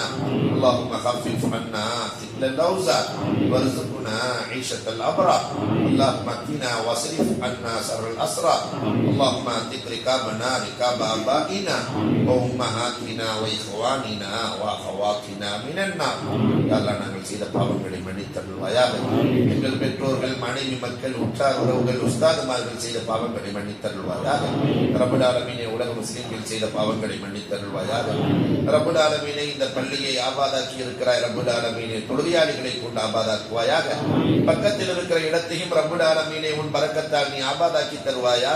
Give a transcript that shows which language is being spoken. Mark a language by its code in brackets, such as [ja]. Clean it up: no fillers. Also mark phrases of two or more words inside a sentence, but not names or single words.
[ar] اللهم خفف عنا ثقل الأوزار وارزقنا عيشة الأبرار. اللهم اكفنا واصرف عنا شر الأسرار. اللهم اعتق ركابنا ركاب آبائنا وأمهاتنا وإخواننا وأخواتنا من النار. يا الله [ta] நாங்கள் செய்த பாவங்களை மன்னித்தருள்வாயாக. எங்கள் பெற்றோர்கள், மனைவி, மக்கள், உற்றார் உறவுகள், உஸ்தாதுமார்கள் செய்த பாவங்களை மன்னித்தருள்வாயாக. [ar] رب العالمين [ta] உலக முஸ்லிம்கள் செய்த பாவங்களை மன்னித்தருள்வாயாக. [ar] رب العالمين [ta] இந்த பள்ளியை ஆபாதாக்கி இருக்கிறாய். [ar] رب العالمين [ta] தொழுகையாளிகளை கொண்டு ஆபாதாக்குவாயாக. பக்கத்தில் இருக்கிற இடத்தையும் [ar] رب العالمين [ta] உன் பரக்கத்தால் நீ ஆபாதாக்கி தருவாயாக.